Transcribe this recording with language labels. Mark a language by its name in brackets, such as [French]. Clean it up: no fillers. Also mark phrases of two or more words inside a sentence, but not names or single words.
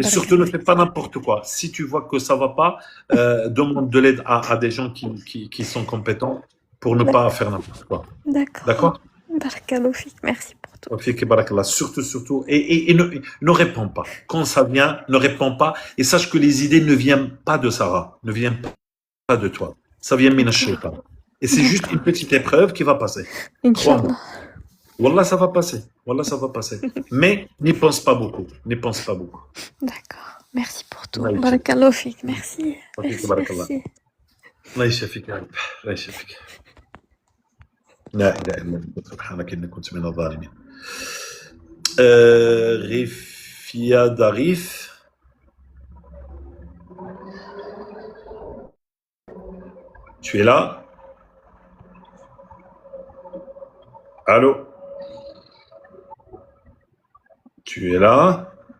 [French] Et surtout, ne fais pas n'importe quoi. Si tu vois que ça va pas, demande de l'aide à des gens qui sont compétents pour ne pas faire n'importe quoi. D'accord. D'accord? [Arabic] بارك الله فيك. [French] Merci pour tout. [Arabic] فيك بارك الله. [French] Surtout. Et ne réponds pas. Quand ça vient, ne réponds pas. Et sache que les idées ne viennent pas de Sarah. Ne viennent pas de toi. Ça vient [Arabic] من الشيطان. [French] Et c'est juste une petite épreuve qui va passer. [Arabic] إن شاء الله. [French] Wallah, ça va passer. Wallah, ça va passer. Mais n'y pense pas beaucoup. N'y pense pas beaucoup. D'accord. Merci pour tout. Ouais, [Arabic] بارك الله فيك. [French] Merci. [Arabic] فيك بارك الله. [French] Merci. [Arabic] الله يشفيك يا رب الله يشفيك لا اله الا انت سبحانك اني كنت من الظالمين Rifiad Arif. [French] Tu es là? Allô? Tu es là?